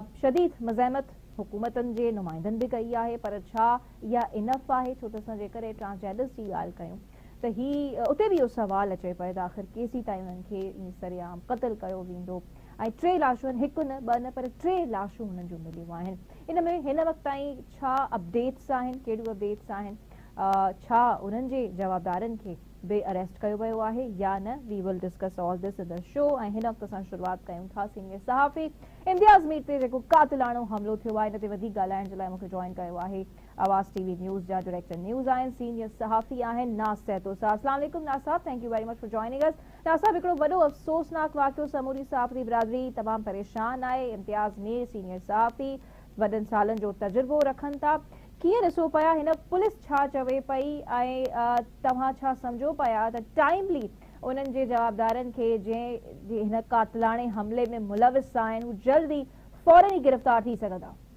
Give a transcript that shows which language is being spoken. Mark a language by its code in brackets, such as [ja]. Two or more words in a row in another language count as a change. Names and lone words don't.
[sd] शदीद मज़ाहमत हुकूमतनि जे नुमाइंदनि बि कई आहे पर छा इहा इनफ आहे छो त असां जेकर ट्रांसजेंडर्स जी ॻाल्हि कयूं त ही उते बि इहो सवाल अचे पियो त आख़िर केसीं ताईं हुननि खे ईअं सरेआम क़तल कयो वेंदो ऐं 3 लाशूं आहिनि, हिकु न ॿ न पर 3 लाशूं हुननि जूं मिलियूं आहिनि। इन में हिन वक़्तु ताईं छा अपडेट्स आहिनि, कहिड़ियूं अपडेट्स आहिनि, छा उन्हनि जे जवाबदारनि खे बि अरेस्ट कयो वियो आहे या न, [en] We will discuss all this in the show. [sd] ऐं हिन वक़्तु असां शुरूआति कयूं था सीनियर सहाफ़ी इम्तियाज़ मीर ते जेको कातिलाणो हमलो थियो आहे इन ते वधीक ॻाल्हाइण जे लाइ मूंखे जॉइन कयो आहे आवाज़ TV न्यूज़ जा डायरेक्टर न्यूज़ आहिनि सीनियर सहाफ़ी आहिनि नाज़ सैतो साहब। [ar] السلام عليكم नाज़ साहब, [en] Thank you very much for joining us. [sd] नाज़ साहब, हिकिड़ो वॾो अफ़सोसनाक वाक़ियो समूरी सहाफ़ती बिरादरी तमामु परेशान आहे। इम्तियाज़ मीर सीनियर सहाफ़ी वॾनि सालनि जो तजुर्बो रखनि था, कीअं ॾिसो पिया हिन पुलिस छा चवे पई ऐं तव्हां छा सम्झो पिया त टाइमली उन्हनि जे जवाबदारनि खे जंहिं हिन कातिलाणे हमले में मुलविस आहिनि हू जल्दी फौरन ई गिरफ़्तार थी सघंदा?